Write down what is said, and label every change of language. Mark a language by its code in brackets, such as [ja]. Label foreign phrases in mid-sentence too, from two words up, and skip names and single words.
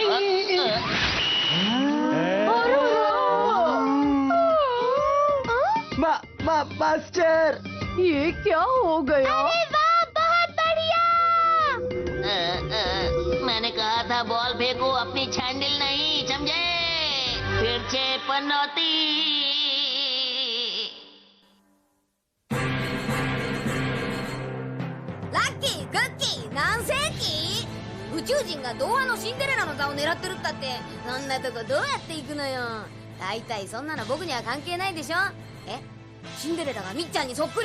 [hi] मास्टर ये क्या हो गया? अरे वाह, बहुत बढ़िया। मैंने कहा था बॉल फेंको, अपनी छैंडल नहीं, समझे? फिर से पनौती। [ja] ラッキー、クッキー、何世紀宇宙宙人が童話のシンデレラの座を狙ってるったって、そんなとこどうやって行くのよ。大体そんなの僕には関係ないでしょ。え、シンデレラがみっちゃんにそっくり？